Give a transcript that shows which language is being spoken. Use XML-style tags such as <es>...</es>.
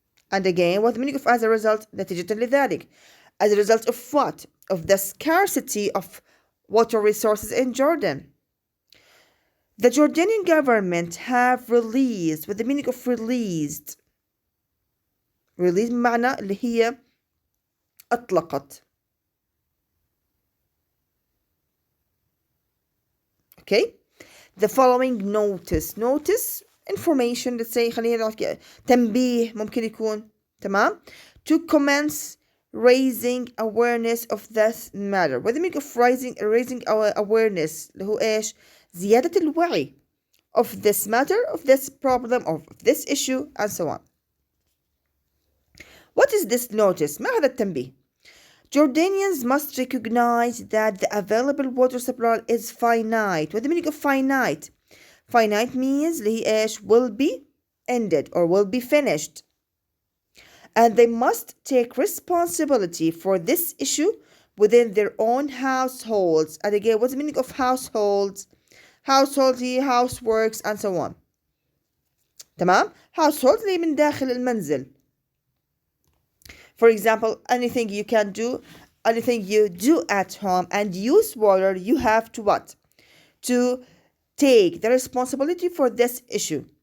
<en>And again, what the meaning of as a result?</en> <ar>نتيجة لذلك.</ar> <en>As a result of what? Of the scarcity of water resources in Jordan. The Jordanian government have released, with the meaning of released.</en> <ar>Released بمعنى اللي هي أطلقت.</ar> <en>Okay? The following notice. Notice information let's say</en> <ar>خلينا نحكي تنبيه ممكن يكون تمام</ar> <en>to commence raising awareness of this matter. What the meaning of raising our awareness</en> <ar>اللي هو إيش؟ زيادة الوعي</ar> <en>of this matter, of this problem, of this issue, and so on. What is this notice?</en> <ar>ما هذا التنبيه؟</ar> <en>Jordanians must recognize that the available water supply is finite. What the meaning of finite? Finite means</en> <ar>اللي هي إيش؟</ar> <en>Will be ended or will be finished. And they must take responsibility for this issue within their own households. And again, what's the meaning of households? Households, houseworks, and so on.</en> <ar>تمام؟ Households اللي من داخل المنزل.</ar> <en>For example, anything you can do, anything you do at home and use water, you have to what? To take the responsibility for this issue.</en>